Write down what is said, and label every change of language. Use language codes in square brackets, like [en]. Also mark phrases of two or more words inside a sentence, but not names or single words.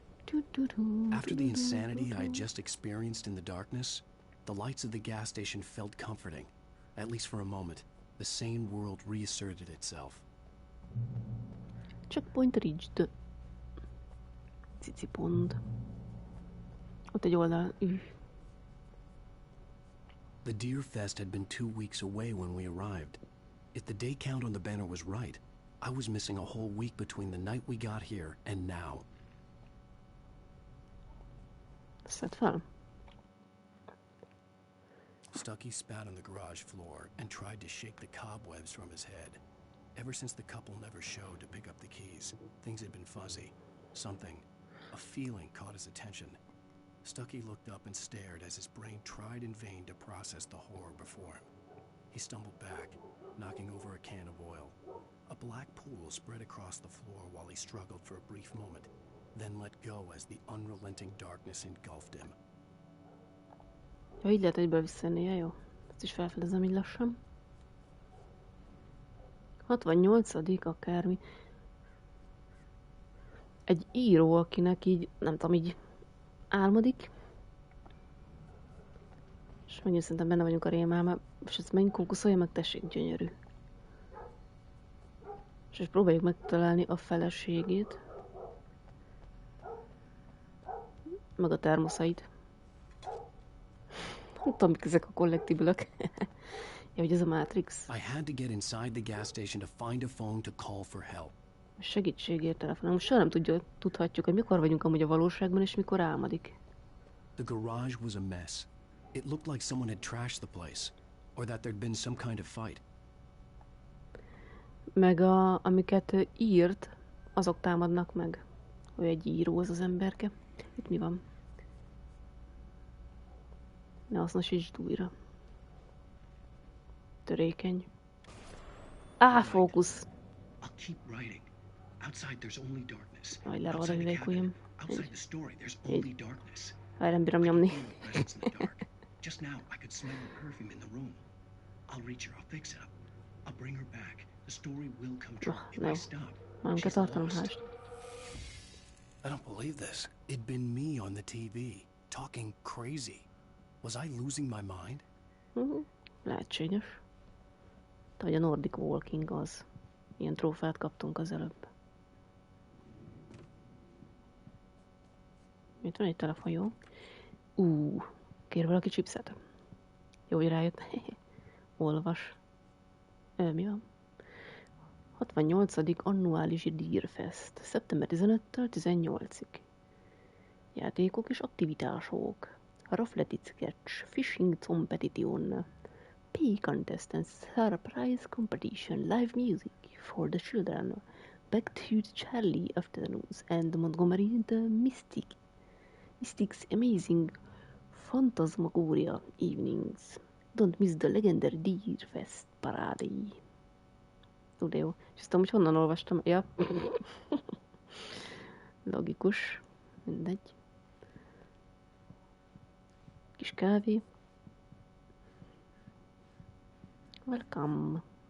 [en] After the insanity I had just experienced in the darkness, the lights of the gas station felt comforting. At least for a moment, the sane world reasserted itself. Checkpoint reached. [hu] Cici pont. Ott egy oldal. [en] The Deer Fest had been 2 weeks away when we arrived. If the day count on the banner was right, I was missing a whole week between the night we got here and now. [hu] Szedd fel. [en] Stucky spat on the garage floor and tried to shake the cobwebs from his head. Ever since the couple never showed to pick up the keys, things had been fuzzy. Something, a feeling caught his attention. Stucky looked up and stared as his brain tried in vain to process the horror before him. He stumbled back, knocking over a can of oil. A black pool spread across the floor while he struggled for a brief moment, then let go as the unrelenting darkness engulfed him. [hu] Ja, így lehet egyből visszajönni, jó? Ezt is felfedezem így lassan. 68. akármi. Egy író, akinek így, nem tudom, így álmodik. És megint szerintem benne vagyunk a rémában. És ezt megint kókuszolja meg, tessék, gyönyörű. És próbáljuk megtalálni a feleségét. Meg a termoszait. Nem tudom, mik ezek a kollektívülök. Ja, hogy ez a Matrix. [en] I had to get inside the gas station to find a phone to call for help. [hu] Segítségért telefonálunk. Soha nem tudhatjuk, hogy mikor vagyunk amúgy a valóságban, és mikor álmodik. [en] The garage was a mess. It looked like someone had trashed the place, or that there'd been some kind of fight. [hu] Meg amiket írt, azok támadnak meg. Ő egy író, az emberke. Itt mi van? Ne hasznosítsd újra. Törékeny. Fókusz! Majd leragad a hüvelykujjam. Nem bírom nyomni. [en] Just now, I could smell her perfume in the room. I'll reach her. I'll fix it up. I'll bring her back. The story will come true if I stop. She's lost. I don't believe this. It'd been me on the TV, talking crazy. Was I losing my mind? [hu] Lehetséges. De hogy a [en] Nordic Walking [hu] az. Ilyen trófeát kaptunk az előbb. Itt van egy telefon, jó? Kér valaki chipset? Jó, hogy rájött. Olvas. Mi van? 68. annuális Deer Fest. Szeptember 15-től 18-ig. Játékok és aktivitások. [en] Rafletit sketch. Fishing competition. Pay contest and surprise competition. Live music for the children. Back to the Charlie afternoons and Montgomery the Mystics amazing Phantasmagoria evenings. Don't miss the legendary Deer Fest parade. [hu] De jó. És azt hogy honnan olvastam? Ja. Logikus. Mindegy. Kis kávé. Welcome.